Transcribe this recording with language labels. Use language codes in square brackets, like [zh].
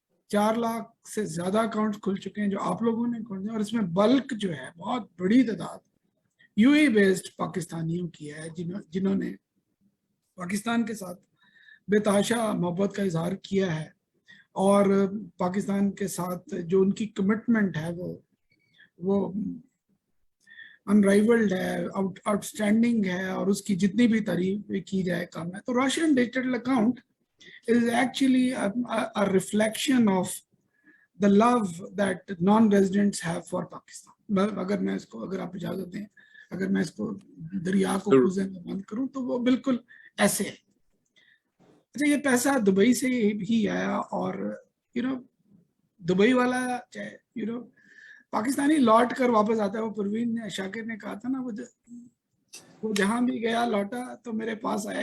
[hi] 4 लाख से ज्यादा अकाउंट्स खुल चुके हैं जो आप लोगों ने खोले, और इसमें बल्क जो है, बहुत बड़ी तादाद यूएई बेस्ड पाकिस्तानियों की है, जिन्होंने पाकिस्तान के साथ बेतहाशा मोहब्बत का इजहार किया है, और पाकिस्तान के साथ जो उनकी कमिटमेंट है वो अनराइवल्ड है, आउटस्टैंडिंग है, और उसकी जितनी भी तारीफ की जाए कम है। तो रोशन digital account [en] is actually a reflection of the love that non-residents have for Pakistan. [hi] अगर आप इजाजत दें, अगर मैं इसको दरिया को कूजे में बंद करूं तो वो बिल्कुल ऐसे है। अच्छा, ये पैसा दुबई से ही आया, और दुबई वाला चाहे पाकिस्तानी लौट कर वापस आता है। वो परवीन शाकिर ने कहा था ना, वो जहां भी गया लौटा तो मेरे पास आया।